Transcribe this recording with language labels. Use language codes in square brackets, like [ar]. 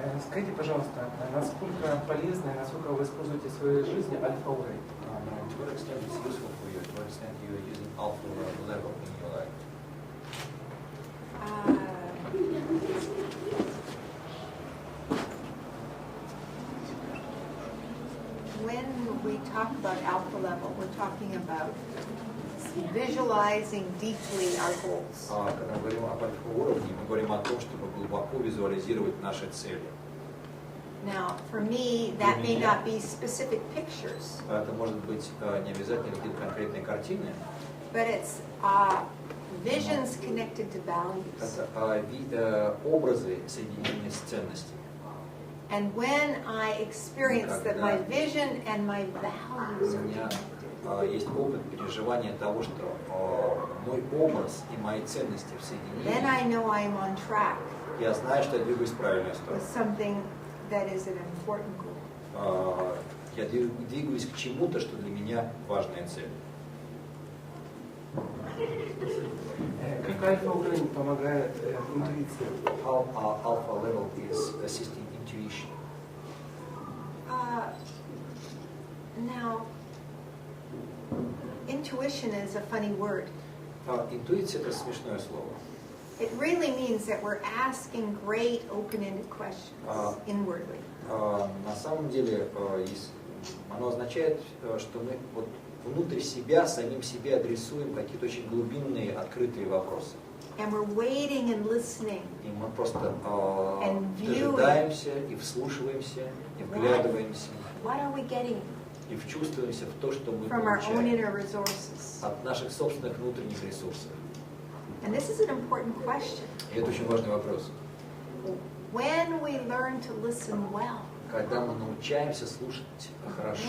[ru] Скажите, пожалуйста, насколько полезно и насколько вы используете в своей жизни альфа-уровень? [en] To what extent it's useful for you? To what extent you are using alpha level in your life? When we talk about alpha level, we're talking about visualizing deeply our goals. [ru] Когда мы говорим об альфа-уровне, мы говорим о том, чтобы глубоко визуализировать наши цели. [en] Now, for me, that may not be specific pictures. [ru] Это может быть не обязательно какие-то конкретные картины. [en] But it's visions connected to values. [ru] Это образы, соединенные с ценностями. [en] And when I experience that my vision and my values are connected, [ru] есть опыт переживания того, что мой образ и мои ценности в [en] then I [ru] соединении. [en] know I am on track [ru] Я знаю, что я двигаюсь в правильную сторону. [en] with something that is an important goal. [ru] Я двигаюсь к чему-то, что для меня важная цель. Как альфа-уровень помогает интуиции? [en] How alpha level is assisting intuition? Now, intuition is a funny word. [ru] Интуиция – это смешное слово. [en] It really means that we're asking great open-ended questions inwardly. [ru] На самом деле, оно означает, что мы вот внутрь себя, самим себе адресуем какие-то очень глубинные, открытые вопросы. [en] And we're waiting and listening. [ru] И мы просто дожидаемся и вслушиваемся, и вглядываемся. [en] What are we getting [ru] И вчувствуемся в то, что мы [en] from our own [ru] получаем [en] inner resources? [ru] от наших собственных внутренних ресурсов. [en] And this is an important question. [ru] И это очень важный вопрос. [en] When we learn to listen well, [ru] Когда мы научаемся слушать хорошо,